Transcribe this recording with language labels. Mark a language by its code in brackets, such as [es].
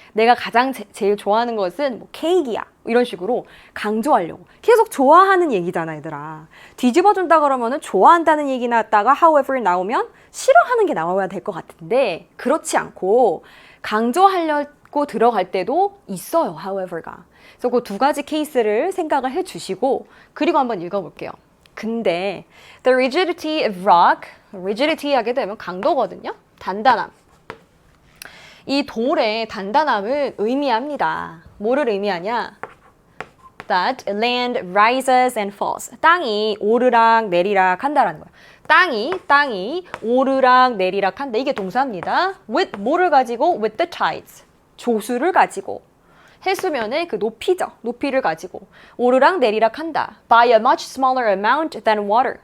[ko] 내가 가장 제일 좋아하는 것은 뭐 케이크야 이런 식으로 강조하려고 계속 좋아하는 얘기잖아 얘들아. 뒤집어준다 그러면은 좋아한다는 얘기 나왔다가 however 나오면 싫어하는 게 나와야 될 것 같은데 그렇지 않고 강조하려고 들어갈 때도 있어요 however가. 그래서 그 두 가지 케이스를 생각을 해주시고 그리고 한번 읽어볼게요. [en] 근데 the rigidity of rock, rigidity [ko] 하게 되면 강도거든요. 단단함. 이 돌의 단단함을 의미합니다. 뭐를 의미하냐? [en] That land rises and falls. [ko] 땅이 오르락 내리락 한다라는 거예요. 땅이 오르락 내리락 한다. 이게 동사입니다. With 뭐를 가지고? [en] With the tides. [ko] 조수를 가지고. 해수면의 그 높이죠. 높이를 가지고 오르락 내리락 한다. [en] By a much smaller amount than water.